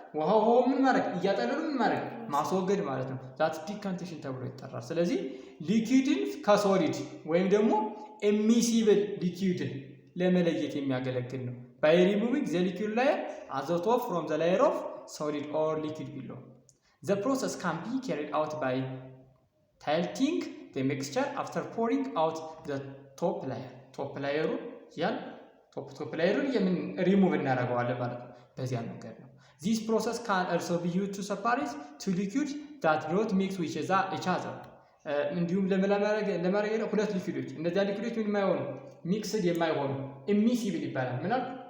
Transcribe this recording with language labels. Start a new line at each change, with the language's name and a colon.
Amharic: ውሃው ምን ማድረግ እያጠለሉ ምን ማድረግ ማስወገድ ማለት ነው። ዛት ዲካንቴሽን ተብሎ ይጠራል። ስለዚህ ሊኩዊድን ከሶሊድ ወይም ደግሞ immiscible liquidን ለመለየት የሚያገለግል ነው።
English: by removing the liquid layer as a top from the layer of solid or liquid below. The process can be carried out by tilting the mixture after pouring out the top layer. top layer
Amharic: ያን top layer የምን remove እናደርገዋለን ማለት ነው። በዚያ መንገድ ነው።
English: This process can also be used to separate two liquids that do not mix with each other.
Amharic: እንዲሁም ለማድረግ ሁለት ሊኩዊዶች እነዚያ ሊኩዊዶች ምን የማይሆኑ ሚክስድ የማይሆኑ immiscible ይባላል። ምን አልኩ?